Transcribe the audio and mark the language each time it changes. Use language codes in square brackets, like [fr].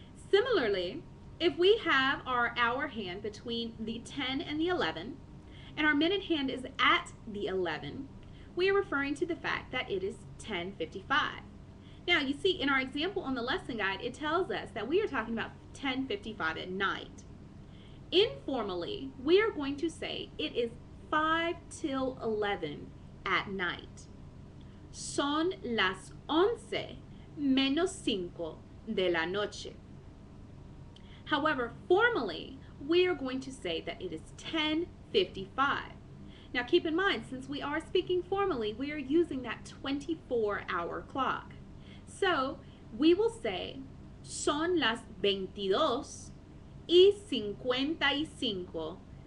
[en] Similarly, if we have our hour hand between the 10 and the 11, and our minute hand is at the 11, we are referring to the fact that it is 10:55. Now, you see, in our example on the lesson guide, it tells us that we are talking about 10:55 at night. Informally, we are going to say it is 5 till 11 at night. [es] Son las 11 menos 5 de la noche. [en] However, formally, we are going to say that it is 10:55. Now keep in mind, since we are speaking formally, we are using that 24-hour clock. So we will say, [es] son las 22:55.